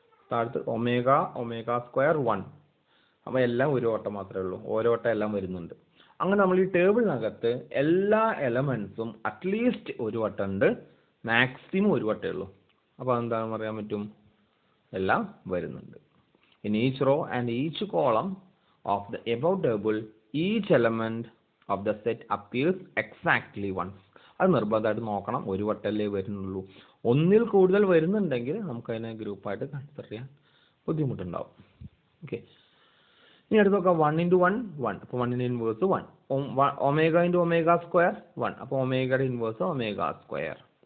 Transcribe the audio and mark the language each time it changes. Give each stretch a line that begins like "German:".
Malayalam: താഴത്ത് omega omega square 1. അപ്പോൾ എല്ലാം ഒരു വട്ടം മാത്രമേ ഉള്ളൂ, ഓരോ വട്ടം എല്ലാം വരുന്നുണ്ട്. അങ്ങനെ നമ്മൾ ഈ ടേബിളിനകത്ത് എല്ലാ എലമെന്റ്സും അറ്റ്ലീസ്റ്റ് ഒരു വട്ടം ഉണ്ട്, മാക്സിമം ഒരു വട്ടമേ ഉള്ളൂ. അപ്പോൾ അതെന്താണെന്ന് പറയാൻ പറ്റും, എല്ലാം വരുന്നുണ്ട്.
English: In each row and each column of the above table, each element of the set appears exactly once.
Malayalam: അത് നിർബന്ധമായിട്ട് നോക്കണം, ഒരു വട്ടല്ലേ വരുന്നുള്ളൂ. ഒന്നിൽ കൂടുതൽ വരുന്നുണ്ടെങ്കിൽ നമുക്കതിനെ ഗ്രൂപ്പായിട്ട് കൺസിഡർ ചെയ്യാൻ ബുദ്ധിമുട്ടുണ്ടാവും. ഓക്കെ, ഇനി അടുത്ത് നോക്കാം. 1 × 1 1, അപ്പോൾ 1 ഇൻവേഴ്സ് 1. ഒമേഗ × ഒമേഗ സ്ക്വയർ 1, അപ്പോൾ ഒമേഗയുടെ ഇൻവേഴ്സ് ഒമേഗ സ്ക്വയർ.